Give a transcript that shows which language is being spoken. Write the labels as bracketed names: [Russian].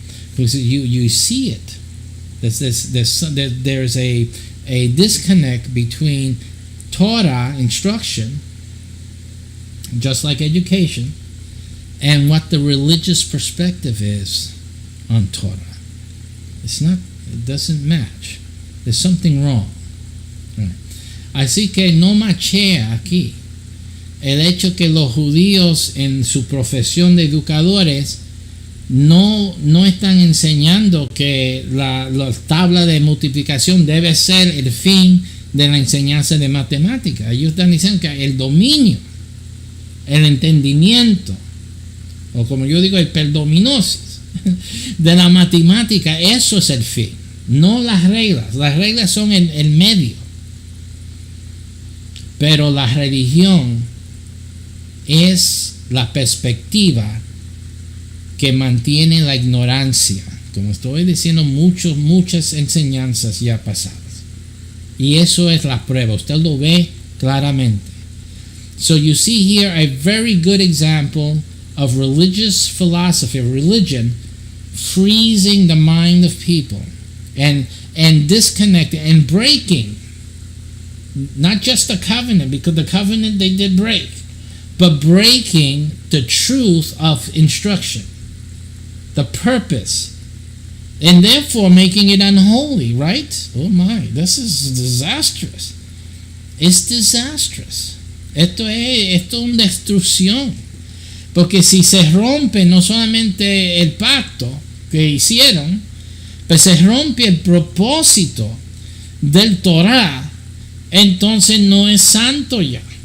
[English] Because you see it. There's a disconnect between Torah instruction, just like education, and what the religious perspective is on Torah. It doesn't match. There's something wrong. Right. [Spanish] Así que no machea aquí el hecho que los judíos en su profesión de educadores no están enseñando que la tabla de multiplicación debe ser el fin de la enseñanza de matemáticas. Ellos están diciendo que el dominio, el entendimiento, o como yo digo, el perdominosis de la matemática, eso es el fin, no las reglas. Las reglas son el medio, pero la religión es la perspectiva que mantiene la ignorancia, como estoy diciendo, muchas enseñanzas ya pasadas. Y eso es la prueba, usted lo ve claramente. [English] So you see here a very good example of religious philosophy, of religion, freezing the mind of people and disconnecting and breaking, not just the covenant, because the covenant they did break, but breaking the truth of instruction, the purpose, and therefore making it unholy, right? Oh my, this is disastrous. It's disastrous. [Spanish] Esto es una destrucción. Porque si se rompe no solamente el pacto que hicieron, pues se rompe el propósito del Torah, entonces no es santo ya.